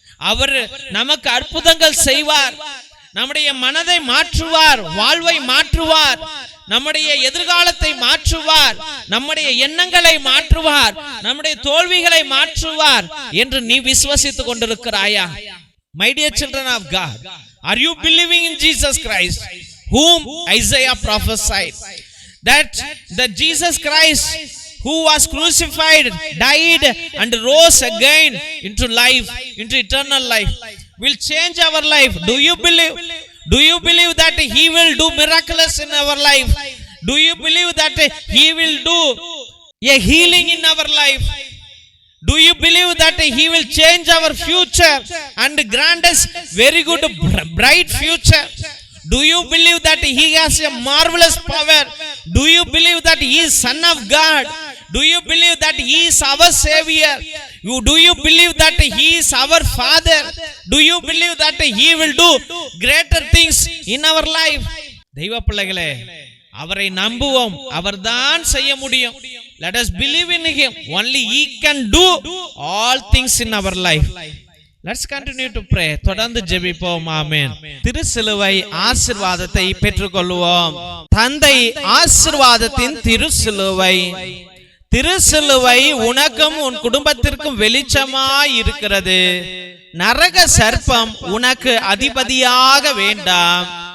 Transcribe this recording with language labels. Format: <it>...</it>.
<ta>அவர் நமக்கு அற்புதங்கள் செய்வார், நம்முடைய மனதை மாற்றுவார், வாழ்வை மாற்றுவார், நம்முடைய எதிர்காலத்தை மாற்றுவார், நம்முடைய எண்ணங்களை மாற்றுவார், நம்முடைய தோல்விகளை மாற்றுவார் என்று நீ விசுவசித்துக் கொண்டிருக்கிறாயா?</ta> <en>My dear children of God, are you believing in Jesus Christ, whom Isaiah prophesied? That the Jesus Christ who was crucified, died and rose again into life, into eternal life, will change our life. Do you believe? Do you believe that he will do miracles in our life? Do you believe that he will do a healing in our life? Do you believe that he will change our future and grant us very good bright future? Do you believe that he has a marvelous power? Do you believe that he is Son of God? Do you believe that he is our Savior? Do you believe that he is our Father? Do you believe that he will do greater things in our life?</en> <ta>தெய்வ பிள்ளைகளே, அவரை நம்புவோம், அவர்தான் செய்ய முடியும்.</ta> <en>Let us believe in him. Only he can do all things in our life. Let's continue to pray.</en> <ta>தொடர்ந்து ஜெபிப்போம்.</ta> <en>ஆமென்.</en> <ta>திருசிலுவை ஆசீர்வாதத்தை பெற்றுக்கொள்வோம். தந்தை ஆசீர்வாதத்தின் திருசிலுவை திருசிலுவை உனக்கும் உன் குடும்பத்திற்கும் வெளிச்சமாய் இருக்கிறது. நரக சர்ப்பம் உனக்கு அதிபதியாக வேண்டாம்.</ta>